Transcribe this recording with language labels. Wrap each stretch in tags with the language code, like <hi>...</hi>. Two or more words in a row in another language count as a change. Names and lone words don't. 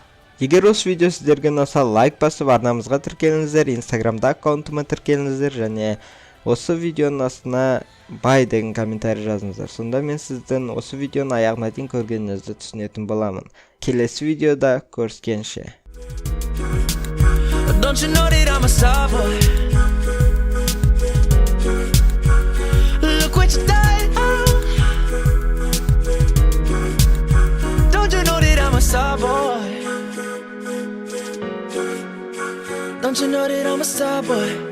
<kk>Егер осы видео сіздерге ұнаса, лайк басып, арнамызға тіркеліңіздер, инстаграмда аккаунтыма тіркеліңіздер және осы видеоның астына бай деген комментарий жазыңыздар. Сонда мен сіздің осы видеоның аяғына дейін көргеніңізді түсінетін боламын. Келесі видеода көріскенше.</kk> <en>Don't you know that I'm a star boy? Look what you done. Don't you know that I'm a star boy? Don't you know that I'm a star boy?</en>